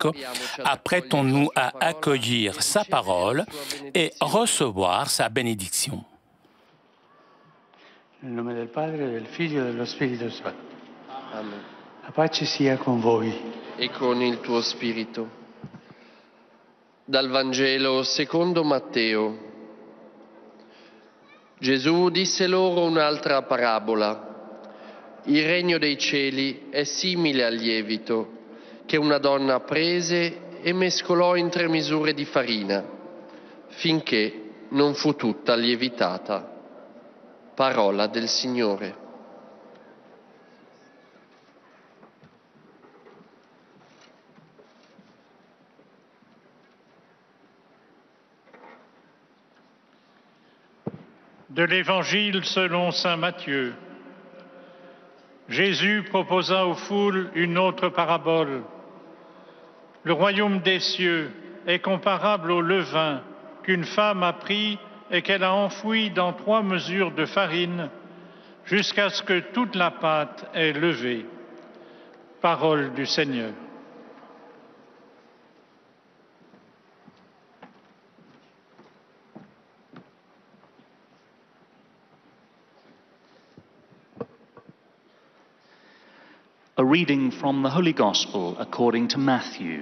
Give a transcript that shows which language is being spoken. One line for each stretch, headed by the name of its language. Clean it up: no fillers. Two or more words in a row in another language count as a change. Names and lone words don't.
French: Apprêtons-nous à accueillir sa parole et recevoir sa bénédiction.
Italian: Nel nome del Padre, del Figlio e dello Spirito Santo. Amen. La pace sia con voi. E con il tuo spirito. Dal Vangelo secondo Matteo. Gesù disse loro un'altra parabola. Il regno dei cieli è simile al lievito che una donna prese e mescolò in 3 misure di farina, finché non fu tutta lievitata. Parola del Signore.
French: De l'Évangile selon saint Matthieu. Jésus proposa aux foules une autre parabole. Le royaume des cieux est comparable au levain qu'une femme a pris et qu'elle a enfoui dans 3 mesures de farine jusqu'à ce que toute la pâte ait levé. Parole du Seigneur.
English: A reading from the Holy Gospel according to Matthew.